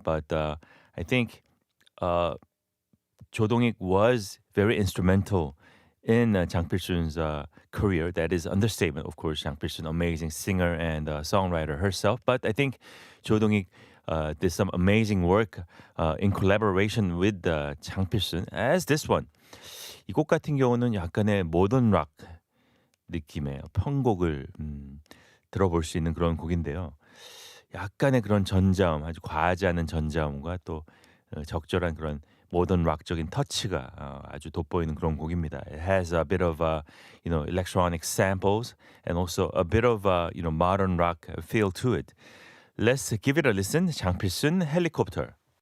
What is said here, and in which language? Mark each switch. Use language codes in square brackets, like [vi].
[en] But I think Jo Dong-ik was very instrumental in Jang Pil-sun's career. That is understatement, of course. Jang Pil-sun, amazing singer and songwriter herself. But I think Jo Dong-ik did some amazing work in collaboration with Jang Pil-sun, as this one. [ko] 이 곡 같은 경우는 약간의 모던 락 느낌의 편곡을 들어볼 수 있는 그런 곡인데요. 약간의 그런 전자음, 아주 과하지 않은 전자음과 또 적절한 그런 모던 락적인 터치가 아주 돋보이는 그런 곡입니다. [en] It has a bit of electronic samples and also a bit of modern rock feel to it. Let's give it a listen. Jang Pil-sun, Helicopter.